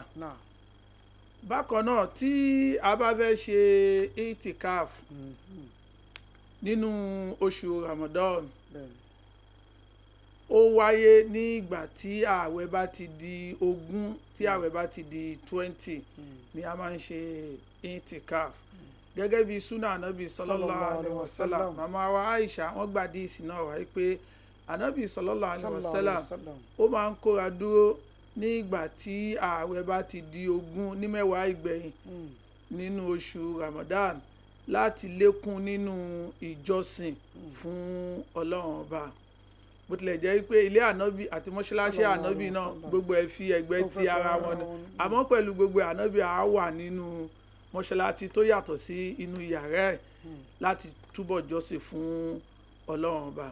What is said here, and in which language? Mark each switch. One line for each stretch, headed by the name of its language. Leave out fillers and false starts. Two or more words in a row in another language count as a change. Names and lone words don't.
Yoruba: Bákan náà tí a bá fẹ́ ṣe itikaf nínú oṣù Ramadan ó wáyé ní ìgbà tí ààwẹ̀ bá ti di 20 tí ààwẹ̀ bá ti di 20 ni a máa ń ṣe itikaf gẹ́gẹ́ bí sunna anabi
Arabic: صلى الله عليه وسلم.
Yoruba: Màmá wa Aisha wọ́n gbàdí ìsìn náà wáyé pé anabi
Arabic: صلى الله عليه وسلم
Yoruba: ó máa ń kóra dúró ní ìgbà tí ààwẹ̀ bá ti di 20 ní mẹ́wàá ìgbẹ̀yìn nínú oṣù Ramadan láti lékún nínú ìjọsìn fún Ọlọ́run ọba. Bó tilẹ̀ jẹ́ pé ilé ànábì àti mọ́ṣáláṣí ànábì náà gbogbo ẹ̀ fi ẹ̀gbẹ́ ti ara wọn ni àmọ́ pẹ̀lú gbogbo ànábì á wà nínú mọ́ṣáláṣí tó yàtọ̀ sí inú yàrá ẹ̀ láti túbọ̀ jọ́sìn fún Ọlọ́run ọba.